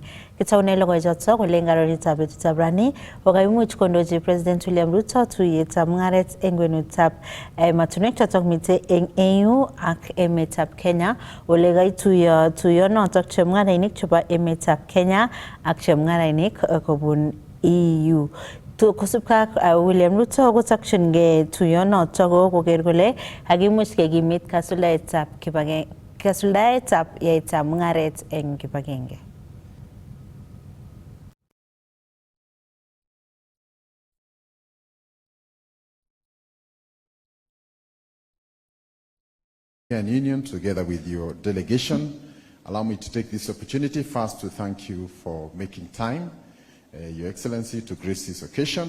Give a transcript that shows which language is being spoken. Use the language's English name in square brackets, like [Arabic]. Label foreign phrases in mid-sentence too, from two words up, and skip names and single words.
[Kalenjin] Kitone Logo Jotso, Lengarita Tabrani, Ogaimuch Kondoji President William Ruto, to Yetamgaret, Engwenu Tap, Matunek Chatok Mite, EU ak emetap Kenya olegay tuyo notok chemngarainik chebo emetap Kenya ak chemngarainik kobun EU to kosubka William Ruto kotakchinge tuyo notok koker kole kakimuch kekimit kasuldaetab yaetab mungaret eng kibagenge. [English] Union, together with your delegation, allow me to take this opportunity first to thank you for making time, Your Excellency, to grace this occasion.